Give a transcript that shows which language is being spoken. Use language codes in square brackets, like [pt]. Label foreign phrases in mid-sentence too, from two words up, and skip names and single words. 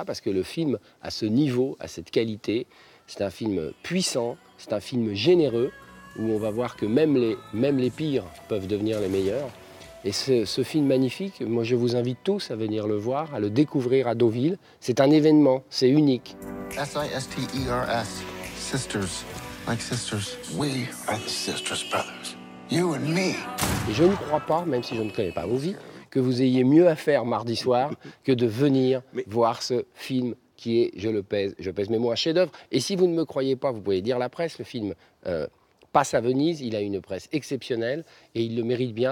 [fr] Parce que le film a ce niveau, a cette qualité. C'est un film puissant, c'est un film généreux, où on va voir que même les pires peuvent devenir les meilleurs. Et ce film magnifique, moi je vous invite tous à venir le voir, à le découvrir à Deauville. C'est un événement, c'est unique. [en] S-I-S-T-E-R-S. Sisters, like sisters. We are the sisters, brothers. You and me. [fr] Et je ne crois pas, même si je ne connais pas vos vies, que vous ayez mieux à faire mardi soir que de venir voir ce film qui est, je pèse mes mots, un chef-d'œuvre. Et si vous ne me croyez pas, vous pouvez dire la presse, le film passe à Venise, il a une presse exceptionnelle et il le mérite bien.